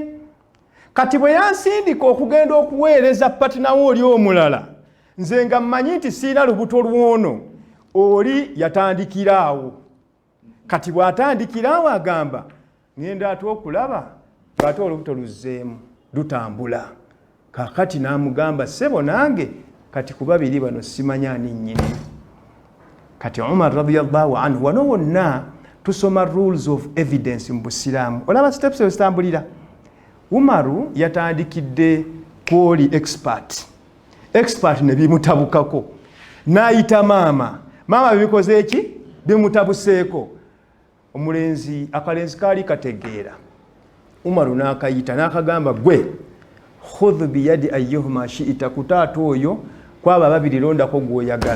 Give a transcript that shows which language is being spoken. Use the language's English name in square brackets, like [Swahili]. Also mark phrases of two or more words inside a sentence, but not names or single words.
[Ganda] Kati bwe yansindika okugenda okuweereza patinawo oli omulala, nze nga mmanyi nti siina lubuto lwono, oli yatandikiraawo. Kati bw'atandikiraawo agamba ngenda ate okulaba ng'ate olubuto luzzeemu lutambula. Kakati n'amugamba sebo nange kati ku babiri bano simanya ani nnyini. Kati Umar [Arabic] رضي الله عنه, [Ganda] wano wonna tusoma [English] rules of evidence [Ganda] mu Busiraamu, olaba steps ezitambulira. Umaru yatandikidde kwoli expert ne bimutabukako, n'ayita maama bibikoze eki, bimutabuseeko. Akalenzi kaali kategeera. Umaru n'akayita n'akagamba gwe, [Arabic] خذ بيد أيهما شئت, [Ganda] ku taata oyo kwaba babiri londako gw'oyagala.